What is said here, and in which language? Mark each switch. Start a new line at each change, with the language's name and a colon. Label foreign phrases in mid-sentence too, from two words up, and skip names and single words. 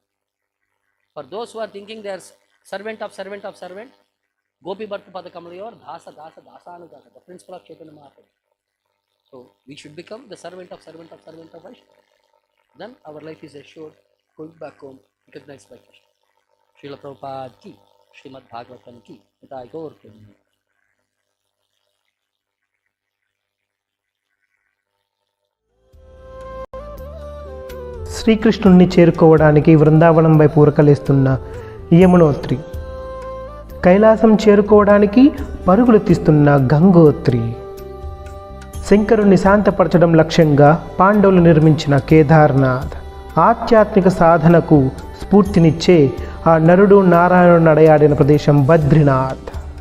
English: For those who are thinking they are servant of servant of servant,
Sanskrit: गोपी भर्ता पदकमलयोर्, दास दास दास अनुगत,
English: the principle of Chaitanya Mahaprabhu. So we should become the servant of servant of servant of Vaishnava. Then our life is assured, going back home, recognized by Krishna. Srila Prabhupada ki, Srimad Bhagavatam ki, Nitai Gaur Prabhupada.
Telugu: శ్రీకృష్ణుణ్ణి చేరుకోవడానికి బృందావనం వైపు ఉరకలేస్తున్న యమునోత్రి, కైలాసం చేరుకోవడానికి పరుగులు తీస్తున్న గంగోత్రి, శంకరుణ్ణి శాంతపరచడం లక్ష్యంగా పాండవులు నిర్మించిన కేదార్నాథ్, ఆధ్యాత్మిక సాధనకు స్ఫూర్తినిచ్చే ఆ నరుడు నారాయణుడు నడయాడిన ప్రదేశం బద్రీనాథ్.